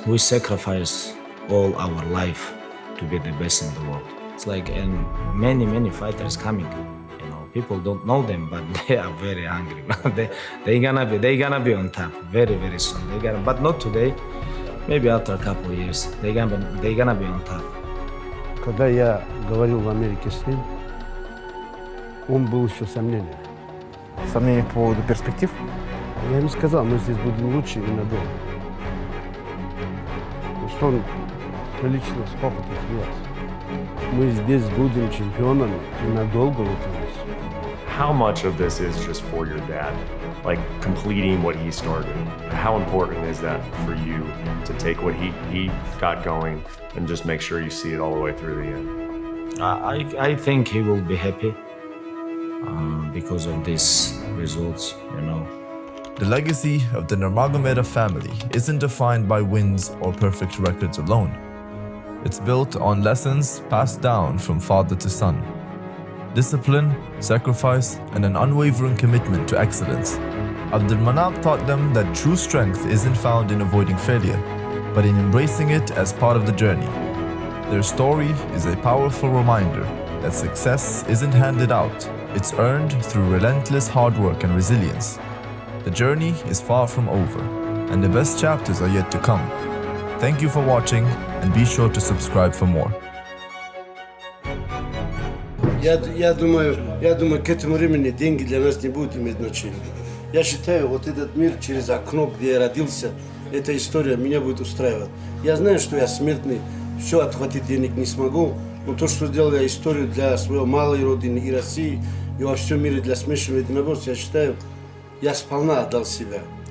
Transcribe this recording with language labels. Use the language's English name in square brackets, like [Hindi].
[English] We sacrifice all our life to be the best in the world. It's like, and many fighters coming. People don't know them, but they are very hungry. they gonna be on top very soon. But not today. Maybe after a couple of years, they gonna be on top. [Russian] Когда я говорил в Америке с ним, он был еще сомнением. Сомнения по поводу перспектив? Я ему сказал, мы здесь будем лучше и надолго. Ну что он прилично с хохотом смеялся. Мы здесь будем чемпионами и надолго в этом месте. [English] How much of this is just for your dad, like completing what he started? How important is that for you to take what he got going and just make sure you see it all the way through the end? I think he will be happy because of these results, The legacy of the Nurmagomedov family isn't defined by wins or perfect records alone. It's built on lessons passed down from father to son. Discipline, sacrifice, and an unwavering commitment to excellence. Abdulmanap taught them that true strength isn't found in avoiding failure, but in embracing it as part of the journey. Their story is a powerful reminder that success isn't handed out, it's earned through relentless hard work and resilience. The journey is far from over, and the best chapters are yet to come. Thank you for watching, and be sure to subscribe for more. [Russian] Я думаю, к этому времени деньги для нас не будут иметь значения. Я считаю, вот этот мир через окно, где я родился, эта история меня будет устраивать. Я знаю, что я смертный, все отхватить денег не смогу, но то, что сделал я историю для своей малой родины и России, и во всем мире для смешанного единоборства, я считаю, я сполна отдал себя.